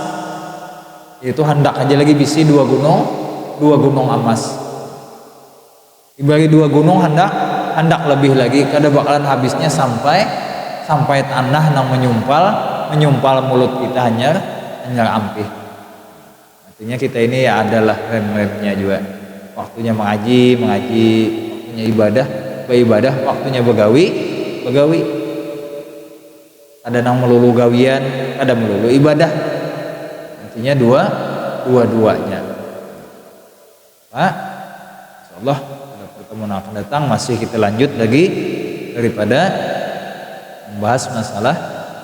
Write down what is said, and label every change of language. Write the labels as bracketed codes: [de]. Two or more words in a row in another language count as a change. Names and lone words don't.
[bjn] Itu hendak aja lagi bisi 2 gunung emas. Dibagi 2 gunung hendak lebih lagi, kada bakalan habisnya sampai tanah nang menyumpal mulut kita hanyar ampih. [id] Artinya kita ini ya adalah rem-remnya juga. Waktunya mengaji, waktunya ibadah, waktunya begawi. [bjn] Ada nang melulu gawian, ada melulu ibadah. [id] Artinya dua-duanya. Pak, insyaallah pada pertemuan akan datang masih kita lanjut lagi daripada membahas masalah [ar] Bismillahirrahmanirrahim.